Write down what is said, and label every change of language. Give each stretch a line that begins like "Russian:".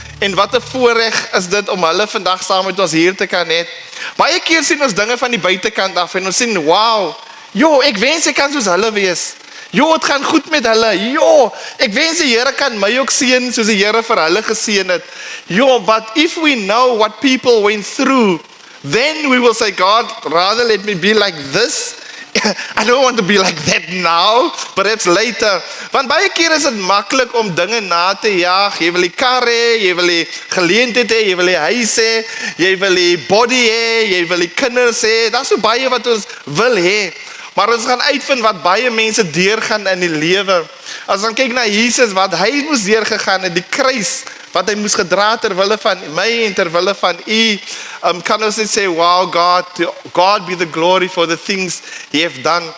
Afrikaans: En wat 'n voorreg is dit om hulle vandag saam met ons hier te kan hê. Baie keer sien ons dinge van die buitekant af en ons sien, wow, ek wens ek kan soos hulle wees. Het gaan goed met hulle. Ek wens die Here kan my ook seën soos die Here vir hulle geseën het.
English: But if we know what people went through, then we will say, God, rather let me be like this. I don't want to be like that now, perhaps later.
Afrikaans: Want baie keer is dit maklik om dinge na te jaag. Jy wil die kar hê, jy wil die geleentheid hê, jy wil die huis hê, jy wil die body hê, jy wil die kinders hê. Daar's so baie wat ons wil hê. Maar ons gaan uitvind wat baie mense deurgaan in die lewe. As ons kyk na Jesus, wat hy moes deurgegaan het, die kruis wat hy moes gedra terwille van my en terwille van u, kan ons net sê, wow,
English: God be the glory for the things he have done.